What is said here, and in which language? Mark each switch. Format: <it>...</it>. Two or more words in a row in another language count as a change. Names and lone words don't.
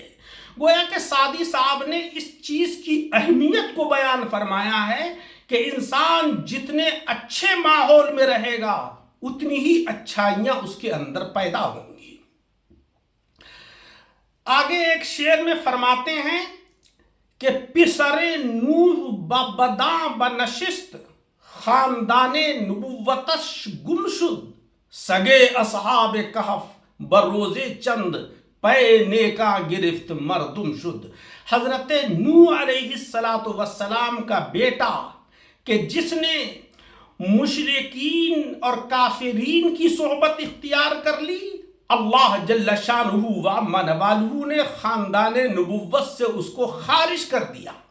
<ur>گویا کہ سعدی صاحب نے اس چیز کی اہمیت کو بیان فرمایا ہے کہ انسان جتنے اچھے ماحول میں رہے گا اتنی ہی اچھائیاں اس کے اندر پیدا ہوں گی۔ آگے ایک شعر میں فرماتے ہیں کہ</ur> <fa>پسر نوح ببداں بنشست، خاندان نبوتش گم شد، سگے اصحاب کہف بروز چند، پے نیکاں گرفت مردم شد۔</fa> <ur>حضرت نوح علیہ السلام کا بیٹا کہ جس نے مشرکین اور کافرین کی صحبت اختیار کر لی، اللہ</ur> <ar>جل شانہ و عم نوالہ</ar> <ur>نے خاندان نبوت سے اس کو خارج کر دیا،</ur>